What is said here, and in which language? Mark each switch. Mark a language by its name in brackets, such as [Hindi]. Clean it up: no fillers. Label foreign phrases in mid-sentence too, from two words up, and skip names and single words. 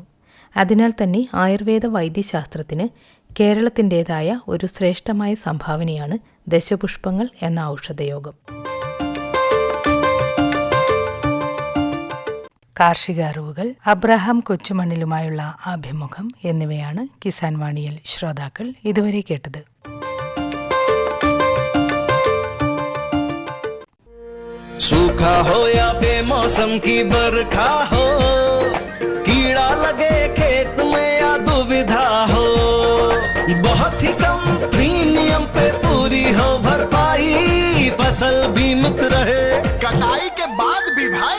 [Malayalam] അതിനാൽ തന്നെ ആയുർവേദ വൈദ്യശാസ്ത്രത്തിന് കേരളത്തിൻ്റേതായ ഒരു ശ്രേഷ്ഠമായ സംഭാവനയാണ് ദശപുഷ്പങ്ങൾ എന്ന ഔഷധയോഗം. കാർഷിക അറിവുകൾ, അബ്രഹാം കൊച്ചുമണ്ണിലുമായുള്ള അഭിമുഖം എന്നിവയാണ് കിസാൻ വാണിയിൽ ശ്രോതാക്കൾ ഇതുവരെ കേട്ടത്. [Hindi] सूखा हो या बेमौसम की बरखा हो, कीड़ा लगे खेत में या दुविधा हो, बहुत ही कम प्रीमियम पे पूरी हो भरपाई, फसल बीमित रहे कटाई के बाद भी भाई।